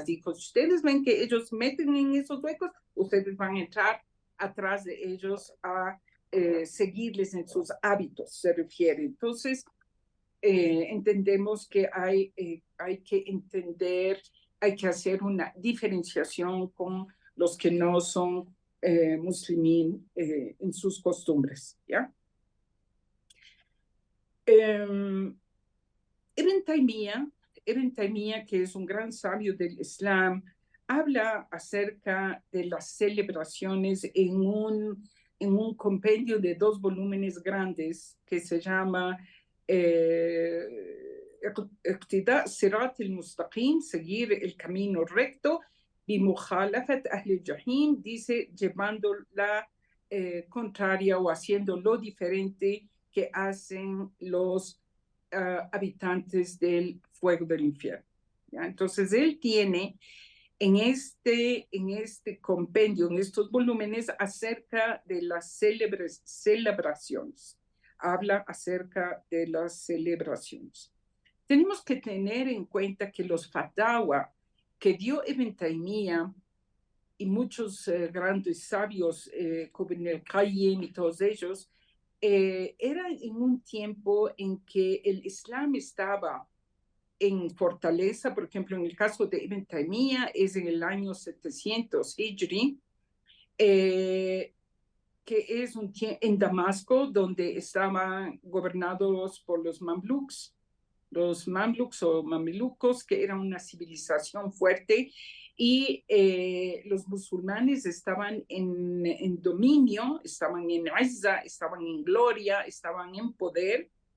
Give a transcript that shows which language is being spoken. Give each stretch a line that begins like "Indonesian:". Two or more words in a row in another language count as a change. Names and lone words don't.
Spanish: Dijo, si ustedes ven que ellos meten en esos huecos, ustedes van a entrar atrás de ellos a seguirles en sus hábitos, se refiere. Entonces, entendemos que hay que entender, hay que hacer una diferenciación con los que no son muslimín en sus costumbres, ¿ya? Ibn Taymiyyah, que es un gran sabio del Islam, habla acerca de las celebraciones en un compendio de 2 volúmenes grandes que se llama Iqtida Sirat al-Mustaqim, seguir el camino recto, bimukhalafat Ahl al-Jahim, dice, llevando la contraria o haciendo lo diferente que hacen los habitantes del fuego del infierno, ¿ya? Entonces él tiene en este compendio, en estos volúmenes, acerca de las celebraciones. Habla acerca de las celebraciones. Tenemos que tener en cuenta que los fatawa que dio Ibn Taymiyyah y muchos grandes sabios, como Ibn al-Qayyim y todos ellos, era en un tiempo en que el Islam estaba en fortaleza. Por ejemplo, en el caso de Ibn Taymiyyah es en el año 700 Hijri, que es en Damasco, donde estaban gobernados por los mamluks o mamelucos, que eran una civilización fuerte, y los musulmanes estaban en dominio, estaban en izza, estaban en gloria, estaban en poder,